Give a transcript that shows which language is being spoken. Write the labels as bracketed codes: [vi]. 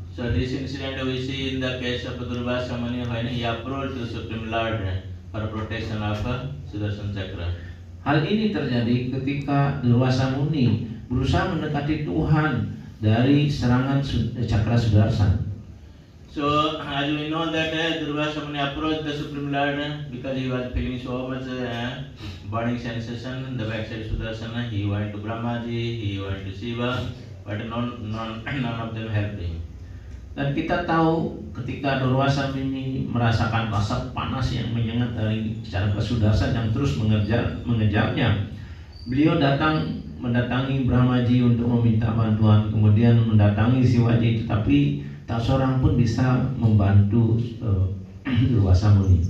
[en] So this incident we see in the case of Durvasa Muni when he approached the Supreme Lord for protection of Sudarshan Chakra. [id] Hal ini terjadi ketika Durvasa Muni berusaha mendekati Tuhan dari serangan Cakra Sudarshan. [en] So as we know that Durvasa Muni approached the Supreme Lord because he was feeling so much burning sensation in the backside Sudarshan. He went to Brahmaji, he went to Shiva, but none of them helped him. [id] Dan kita tahu ketika Durvasa Muni merasakan rasa panas yang menyengat dari Cakra Sudarshan yang terus mengejarnya, beliau mendatangi Brahmaji untuk meminta bantuan, kemudian mendatangi Shivaji, tetapi tak seorang pun bisa membantu Durvasa Muni.